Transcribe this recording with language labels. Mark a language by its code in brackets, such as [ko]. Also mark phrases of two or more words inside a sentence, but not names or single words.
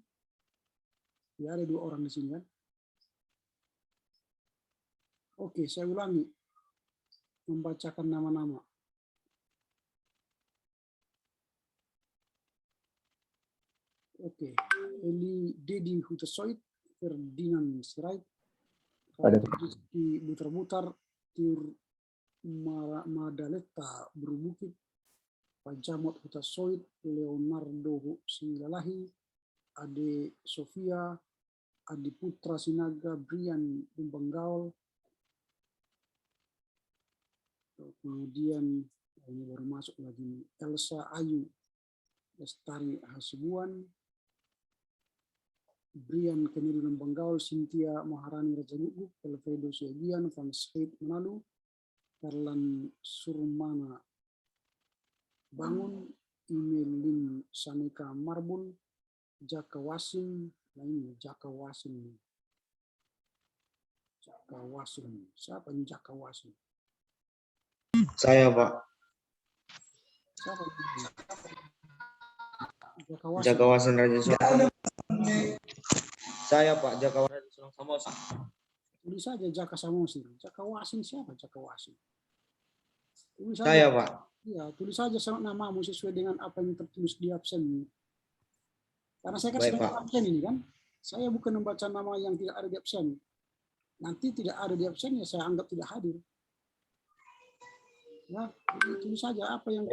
[id] Ya ada 2 orang di sini kan? Oke, saya ulangi membacakan nama-nama. Oke, Eli Dedi Hutasoid, Ferdinand Sirait, Rizky Butar-Butar, Tir Madaleta Berubukit, Pajamot Hutasoid, Leonardo Silalahi, Ade Sofia, Adi Putra Sinaga, Brian Lumbanggaul, kemudian ini baru masuk lagi Elsa Ayu Lestari Hasibuan, Brian Kennedy Lumbanggaul, Cynthia Maharani Rajaguguk, Alfredo Siagian, Franz Heid Manalu, Erlan Surmana Bangun, Imelin Sanika Marbun, Jaka Wasim, nah ini Jaka Wasim. Jaka Wasim, siapa ini Jaka Wasim? Saya, Pak. Siapa ini? Jaka Wasin Raja Sulang. Saya, Pak. Jaka Wasin Raja Sulang Samosi. Tulis saja Jaka Samosi. Jaka Wasin siapa Jaka Wasin? Tulis Saya, saja. Pak. Iya, tulis saja namamu sesuai dengan apa yang tertulis di absen. Karena saya kan Baik, sedang Pak. absen ini kan. Saya bukan membaca nama yang tidak ada di absen. Nanti tidak ada di absen ya saya anggap tidak hadir. Ya, tulis saja apa yang